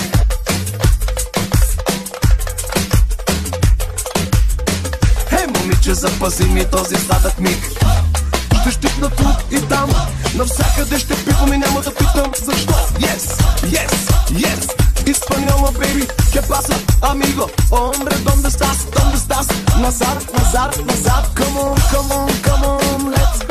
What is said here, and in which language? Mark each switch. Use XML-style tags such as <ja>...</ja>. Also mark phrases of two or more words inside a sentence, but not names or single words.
<bg>Момиче, запази ми този сладък миг. Ще щипна тук и там, навсякъде ще пипам и няма да питам защо.</bg> <en>Yes, Испаньола,</en> <es>baby, ¿qué pasa, amigo? Hombre, ¿dónde estás?</es> <en>Nazar, come on, let's go.</en>